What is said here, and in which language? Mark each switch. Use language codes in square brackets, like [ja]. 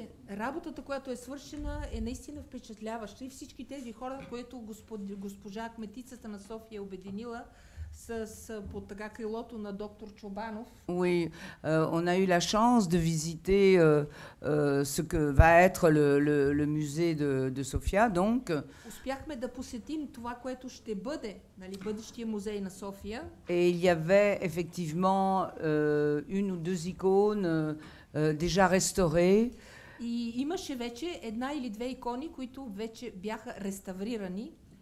[bg] Работата, която е свършена, е наистина впечатляваща и всички тези хора, които госпожа кметицата на София е обединила под така крилото на доктор Чобанов. [fr] Oui, on a eu la chance de visiter ce que va être le musée de Sofia, donc. [bg] Успяхме да посетим това, което ще бъде, нали, бъдещия музей на София. [fr] Et il y avait effectivement une ou deux icônes déjà restaurées. [bg] И имаше вече една или две икони, които вече бяха реставрирани.